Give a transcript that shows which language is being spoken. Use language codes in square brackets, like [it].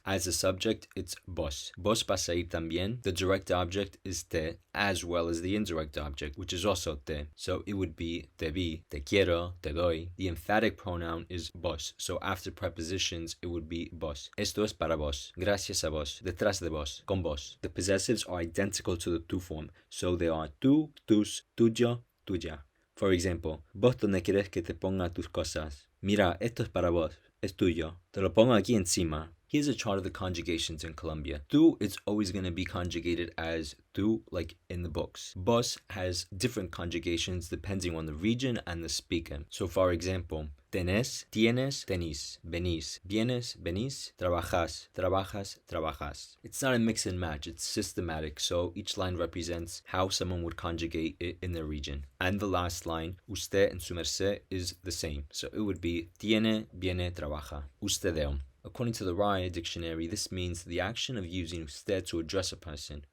[en] As a subject, it's vos. [es] Vos vas a ir también. [en] The direct object is te, as well as the indirect object, which is also te. So it would be [es] te vi, te quiero, te doy. [en] The emphatic pronoun is vos. So after prepositions, it would be vos. [es] Esto es para vos. Gracias a vos. Detrás de vos. Con vos. [en] The possessives are identical to the tu form. So they are tú, tus, tuyo, tuya. For example, [es] vos dónde quieres que te ponga tus cosas? Mira, esto es para vos. Es tuyo. Te lo pongo aquí encima. [en] Here's a chart of the conjugations in Colombia. Tu is always going to be conjugated as tu, like in the books. Vos has different conjugations depending on the region and the speaker. So for example, tenés, tienes, tenís, venís, vienes, venís, trabajas, trabajas, trabajas. It's not a mix and match, it's systematic, so each line represents how someone would conjugate it in their region. And the last line, usted and Sumercé, is the same. So it would be tiene, viene, trabaja. Ustedeo. According to the RAE dictionary, this means the action of using usted to address a person.